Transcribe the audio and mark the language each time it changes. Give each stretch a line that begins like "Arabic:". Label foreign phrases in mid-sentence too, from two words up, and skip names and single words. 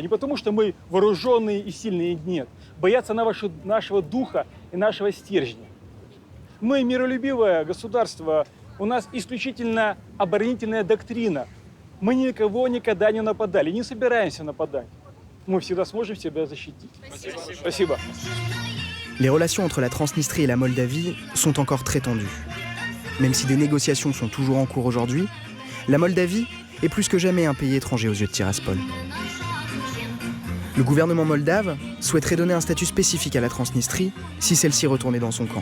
Russian: Не потому, что мы вооруженные и сильные, нет. Боятся нашего духа и нашего стержня. Мы миролюбивое государство, у нас исключительно оборонительная доктрина. Мы никого никогда не нападали, не собираемся нападать. Мы всегда сможем себя защитить. Спасибо.
French: Les relations entre la Transnistrie et la Moldavie sont encore très tendues. Même si des négociations sont toujours en cours aujourd'hui, la Moldavie est plus que jamais un pays étranger aux yeux de Tiraspol. Le gouvernement moldave souhaiterait donner un statut spécifique à la Transnistrie si celle-ci retournait dans son camp.